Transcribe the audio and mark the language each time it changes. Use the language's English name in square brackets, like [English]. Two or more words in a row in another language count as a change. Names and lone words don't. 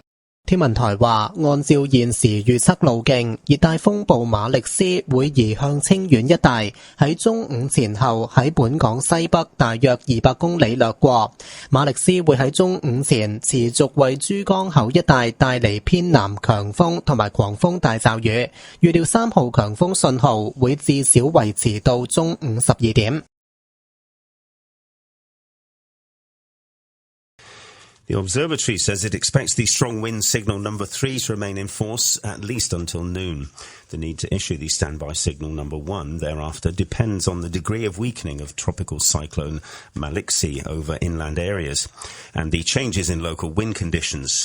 [Cantonese] 天文台話，按照現時預測路徑，熱帶風暴馬力斯會移向清遠一帶，喺中午前後喺本港西北大約200公里掠過。馬力斯會喺中午前持續為珠江口一帶帶嚟偏南強風同埋狂風大驟雨，預料3號強風信號會至少維持到中午12點。 [English] The observatory says it expects the strong wind signal number 3 to remain in force at least until noon. The need to issue the standby signal number 1 thereafter depends on the degree of weakening of tropical cyclone Maliksi over inland areas and the changes in local wind conditions.